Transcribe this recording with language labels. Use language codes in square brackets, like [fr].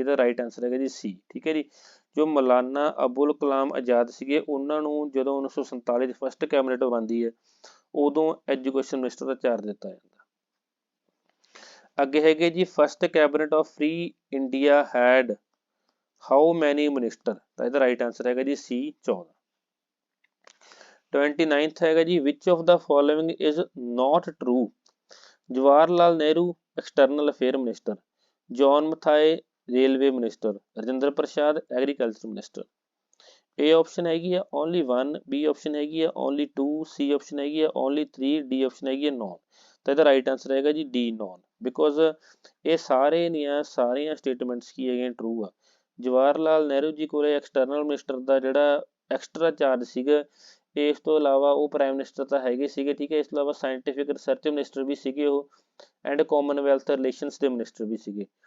[pa] ਇਹਦਾ right answer ਹੈਗਾ ਜੀ ਸੀ। ਠੀਕ ਹੈ ਜੀ। ਜੋ ਮੌਲਾਨਾ ਅਬੁਲ ਕਲਾਮ ਆਜ਼ਾਦ ਸੀਗੇ, ਉਹਨਾਂ ਨੂੰ ਜਦੋਂ 1947 'ਚ ਫਸਟ ਕੈਬਨਿਟ ਬਣਦੀ ਹੈ, ਉਦੋਂ ਐਜੂਕੇਸ਼ਨ ਮਿਨਿਸਟਰ ਦਾ ਚਾਰਜ ਦਿੱਤਾ ਜਾਂਦਾ। ਅੱਗੇ ਹੈਗੇ ਜੀ, [en] First cabinet of free India had how many minister. [pa] ਤਾਂ ਇਹਦਾ ਰਾਈਟ ਆਂਸਰ ਹੈਗਾ ਜੀ ਸੀ, 14। [en] 29th [pa] ਹੈਗਾ ਜੀ [en] which of the following is not true? Jawahar Lal Nehru external affair minister, John Matthai railway minister, Rajendra Prasad agriculture minister। A option [pa] ਹੈਗੀ ਆ [en] only 1, B option ਹੈਗੀ ਆ only 2, C option ਹੈਗੀ ਆ only 3, D option ਹੈਗੀ ਆ none। [pa] ਤਾਂ ਇਹਦਾ ਰਾਈਟ ਆਂਸਰ ਹੈਗਾ ਜੀ D none, ਬਿਕੋਜ਼ ਇਹ ਸਾਰੀਆਂ ਸਟੇਟਮੈਂਟਸ ਕੀ ਹੈਗੀਆਂ ਟਰੂ ਆ। ਜਵਾਹਰ ਲਾਲ ਨਹਿਰੂ ਜੀ ਕੋਲ ਐਕਸਟਰਨਲ ਮਿਨਿਸਟਰ ਦਾ ਜਿਹੜਾ ਐਕਸਟਰਾ ਚਾਰਜ ਸੀਗਾ, ਇਸ ਤੋਂ ਇਲਾਵਾ ਉਹ ਪ੍ਰਾਈਮ ਮਿਨਿਸਟਰ ਤਾਂ ਹੈਗੇ ਸੀਗੇ, ਠੀਕ ਹੈ, ਇਸ ਤੋਂ ਇਲਾਵਾ ਸਾਇੰਟੀਫਿਕ ਰਿਸਰਚ ਮਿਨਿਸਟਰ ਵੀ ਸੀਗੇ ਉਹ, ਐਂਡ ਕਾਮਨਵੈਲਥ ਰਿਲੇਸ਼ਨਸ ਦੇ ਮਿਨਿਸਟਰ ਵੀ ਸੀਗੇ।